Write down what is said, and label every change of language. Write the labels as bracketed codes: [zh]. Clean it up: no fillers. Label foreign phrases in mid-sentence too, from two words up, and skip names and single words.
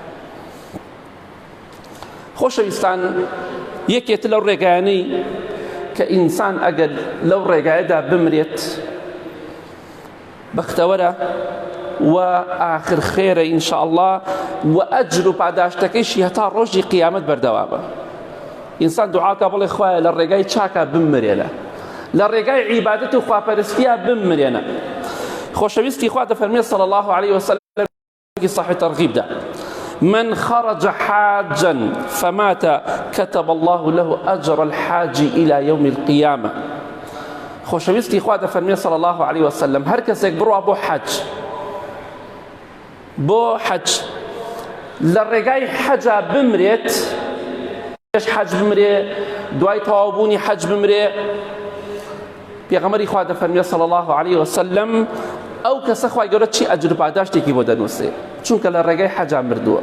[ckb] خۆشەویستان، یەکێت لەو ڕێگایانەی کە ئینسان ئەگەر لەو ڕێگایەدا بمرێت بەختەوەرە و ئاخر خێرە ئینشاءالله، و ئەجر و پاداشتەکەیشی هەتا ڕۆژی قیامەت بەردەوامە. ئینسان دوعاکە بڵێ خوایە لە ڕێگای چاکە بمرێنە، لە ڕێگای عیبادەت و خواپەرستیە بمرێنە. خۆشەویستی خوا دەفەرمێت [ar] صلی الله عليه وسلم في صحيح ترغيبدا من خرج حاجا فمات كتب الله له أجر الحاج إلى يوم القيامة. [ckb] خۆشەویستی خوا دەفەرمێت [ar] صلی الله عليه وسلم [ckb] هەر کەسێک بڕوا بۆ حەج، بۆ حەج، لە ڕێگای حەجا بمرێت، حەج بمرێ، دوای تەواوبوونی حەج بمرێ، پێغەمبەری خوا دەفەرمێت [ar] صلی الله عليه وسلم [ckb] ئەو کەسە خوای گەورە چی ئەجر پاداشتێکی بۆ دەنووسێ، چونکە لە ڕێگای حەجا مردووە.